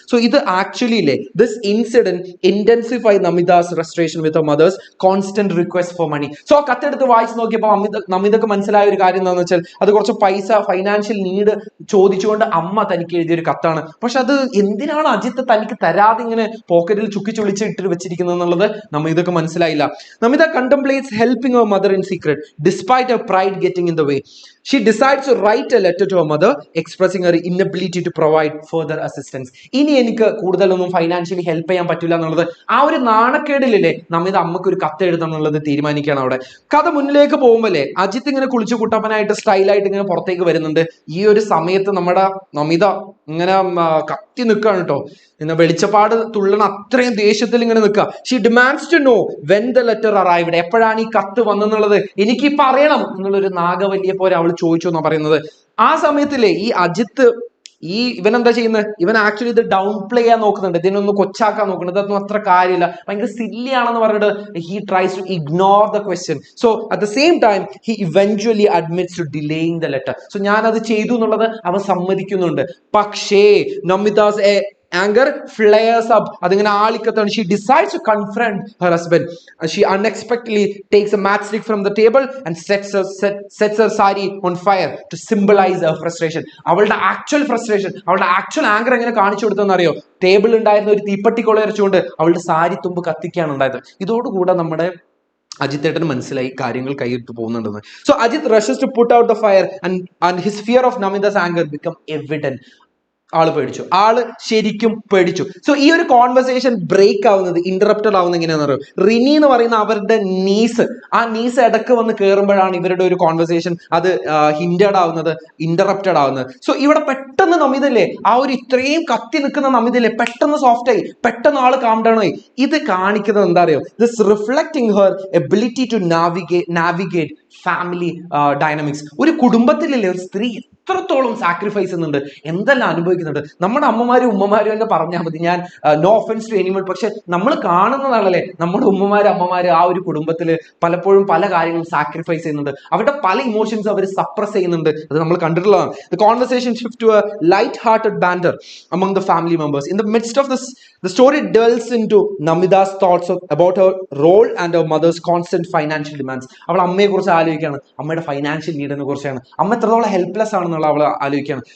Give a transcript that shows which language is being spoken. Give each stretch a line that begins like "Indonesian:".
Malayalam: So ഇത്
English: Actually this incident intensified Namida's frustration with her mother's constant request for money.
Malayalam: So കത്തെടുത്ത് വായിച്ചു നോക്കിയപ്പോൾ നമിതക്ക് മനസ്സിലായ ഒരു കാര്യം എന്താണെന്ന് വെച്ചാൽ, അത് കുറച്ച് പൈസ, ഫൈനാൻഷ്യൽ നീഡ് ചോദിച്ചുകൊണ്ട് അമ്മ തനിക്ക് എഴുതിയൊരു കത്താണ്. പക്ഷെ അത് എന്തിനാണ് അജിത്ത് തനിക്ക് തരാതെ ഇങ്ങനെ പോക്കറ്റിൽ ചുക്കിച്ചൊളിച്ച് ഇട്ട് വെച്ചിരിക്കുന്നത് എന്നുള്ളത് നമിതക്ക് മനസ്സിലായില്ല.
English: Namita contemplates helping her mother in secret despite her pride getting in the way. She decides to write a letter to her mother expressing her inability to provide further assistance.
Malayalam: ഇനി എനിക്ക് കൂടുതലൊന്നും ഫൈനാൻഷ്യലി ഹെൽപ്പ് ചെയ്യാൻ പറ്റില്ല എന്നുള്ളത്, ആ ഒരു നാണക്കേടിലല്ലേ നമിത അമ്മക്ക് ഒരു കത്ത് എഴുതാം എന്നുള്ളത് തീരുമാനിക്കുകയാണ് അവിടെ. കഥ മുന്നിലേക്ക് പോകുമ്പോഴേ അജിത്ത് ഇങ്ങനെ കുളിച്ചു കുട്ടപ്പനായിട്ട് സ്റ്റൈലായിട്ട് ഇങ്ങനെ പുറത്തേക്ക് വരുന്നുണ്ട്. ഈ ഒരു സമയത്ത് നമ്മുടെ നമിത ഇങ്ങനെ കത്തി നിൽക്കുകയാണ് കേട്ടോ. പിന്നെ വെളിച്ചപ്പാട് തുള്ളണ അത്രയും ദേഷ്യത്തിൽ ഇങ്ങനെ നിൽക്കുക.
English: She demands to know when the letter arrived.
Malayalam: എപ്പോഴാണ് ഈ കത്ത് വന്നെന്നുള്ളത് എനിക്കിപ്പോൾ അറിയണം എന്നുള്ളൊരു നാഗവല്ലിയെ പോലെ അവൾ ചോദിച്ചു എന്നാണ് പറയുന്നത്. ആ സമയത്തില്ലേ ഈ അജിത്ത് ഇവൻ എന്താ ചെയ്യുന്നത്, ഇവൻ ആക്ച്വലി ഇത് ഡൗൺ പ്ലേ ചെയ്യാൻ നോക്കുന്നുണ്ട്, ഇതിനൊന്ന് കൊച്ചാക്കാൻ നോക്കുന്നുണ്ട്. ഇതൊന്നും അത്ര കാര്യമില്ല, ഭയങ്കര സില്ലി ആണെന്ന് പറഞ്ഞിട്ട്
English: He tries to ignore the question. So at the same time he eventually admits to delaying the letter.
Malayalam: So ഞാനത് ചെയ്തു എന്നുള്ളത് അവൻ സമ്മതിക്കുന്നുണ്ട്. പക്ഷേ നമിതാസ്
English: anger flares up.
Malayalam: അതിങ്ങനെ ആളിക്കത്താണ്.
English: She decides to confront her husband. She unexpectedly takes a matchstick from the table and sets her sari on fire to symbolize her frustration.
Malayalam: അവളുടെ actual frustration, അവളുടെ actual anchor എങ്ങനെ കാണിച്ചു കൊടുത്തെന്ന് അറിയോ? Table ഉണ്ടായിരുന്ന ഒരു തീപ്പട്ടി കൊള്ളയടിച്ചുകൊണ്ട് അവളുടെ സാരി തുമ്പ് കത്തിക്കാണ് ഉണ്ടായത്. ഇതോടുകൂടെ നമ്മുടെ അജിത്തേട്ടന് മനസ്സിലായി കാര്യങ്ങൾ കൈയിട്ട് പോകുന്നുണ്ടെന്ന്.
English: So Ajit rushes to put out the fire and his fear of Namida's anger become evident.
Malayalam: ആള് പേടിച്ചു, ശരിക്കും പേടിച്ചു. സോ ഈ ഒരു കോൺവെർസേഷൻ ബ്രേക്ക് ആവുന്നത്, ഇന്ററപ്റ്റഡ് ആവുന്നത് എങ്ങനെയാണെന്ന് അറിയോ? റിനി എന്ന് പറയുന്ന അവരുടെ ആ നീസ് ഇടക്ക് വന്ന് കയറുമ്പോഴാണ് ഇവരുടെ ഒരു കോൺവെർസേഷൻ അത് ഹിൻഡഡ് ആവുന്നത്, ഇന്ററപ്റ്റഡ് ആവുന്നത്. സോ ഇവിടെ പെട്ടെന്ന് നമിതല്ലേ, ആ ഒരു ഇത്രയും കത്തി നിൽക്കുന്ന നമിതല്ലേ പെട്ടെന്ന് സോഫ്റ്റ് ആയി, പെട്ടെന്ന് ആള് കാം ഡൗൺ ആയി. ഇത് കാണിക്കുന്നത് എന്താ അറിയോ?
English: This reflecting her ability to navigate family dynamics.
Malayalam: ഒരു കുടുംബത്തിലല്ലേ ഒരു സ്ത്രീ എത്രത്തോളം സാക്രിഫൈസ് ചെയ്യുന്നുണ്ട്, എന്തെല്ലാം അനുഭവിക്കുന്നുണ്ട്. നമ്മുടെ അമ്മമാരും ഉമ്മമാരും തന്നെ പറഞ്ഞാൽ മതി. ഞാൻ
English: no offence to anyone,
Malayalam: പക്ഷെ നമ്മൾ കാണുന്നതാണല്ലേ നമ്മുടെ അമ്മമാര് ആ ഒരു കുടുംബത്തിൽ പലപ്പോഴും പല കാര്യങ്ങളും സാക്രിഫൈസ് ചെയ്യുന്നുണ്ട്. അവരുടെ പല ഇമോഷൻസ് അവർ സപ്രസ് ചെയ്യുന്നുണ്ട്. അത് നമ്മൾ കണ്ടിട്ടുള്ളതാണ്.
English: The conversation shift to a light-hearted banter among the family members. In the midst of this The story delves into Namida's thoughts about her role and her mother's constant financial demands.
Malayalam: അവൾ അമ്മയെ കുറിച്ച് ആലോചിക്കുകയാണ്, അമ്മയുടെ financial നീഡിനെ കുറിച്ചാണ്, അമ്മ എത്രത്തോളം helpless ആണെന്നുള്ള അവൾ ആലോചിക്കുകയാണ്.